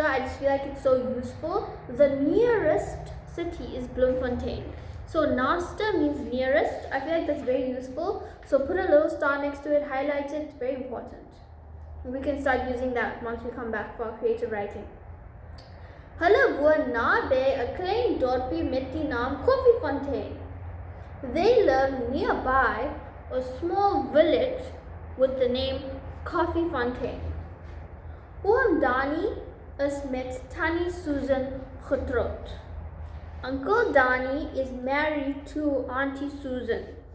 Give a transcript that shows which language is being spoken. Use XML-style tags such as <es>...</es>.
<en>I just feel like it's so useful. The nearest city is Bloemfontein. So naaste means nearest. I feel like that's very useful. So put a little star next to it, highlight it, very important. We can start using that once we come back for our creative writing.</en> <af>Hulle woon naby 'n klein dorpie met die naam Koffiefontein.</af> <en>They live nearby a small village with the name Koffiefontein.</en> <af>Oom Dani is met Tannie Susan getroud.</af> <en>Uncle Dani is married to Auntie Susan.</en>